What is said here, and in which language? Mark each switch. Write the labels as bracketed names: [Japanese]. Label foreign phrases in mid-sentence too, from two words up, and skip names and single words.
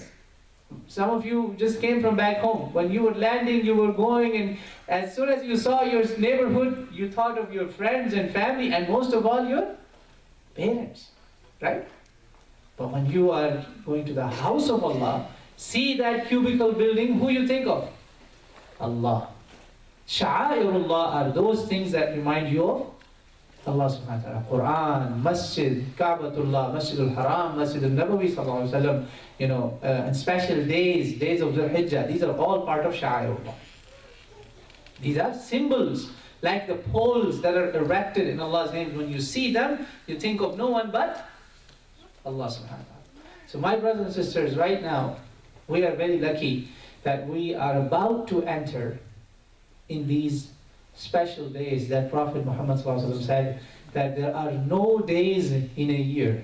[English] Some of you just came from back home. When you were landing, you were going, and as soon as you saw your neighborhood, you thought of your friends and family, and most of all, your parents. Right? But when you are going to the house of Allah, see that cubicle building, who you think of? Allah. Sha'airullah are those things that remind you of Allah [Arabic] سبحانه وتعالى. [English] Quran, Masjid, Kaabatullah, Masjid al-Haram, Masjid al-Nabawi [Arabic] صلى الله عليه وسلم, [English] and special days, days of Zulhijjah, these are all part of Sha'airullah. These are symbols, like the poles that are erected in Allah's name. When you see them, you think of no one but Allah [Arabic] سبحانه وتعالى. [English] So my brothers and sisters, right now, we are very lucky that we are about to enter in these special days that Prophet Muhammad said that there are no days in a year.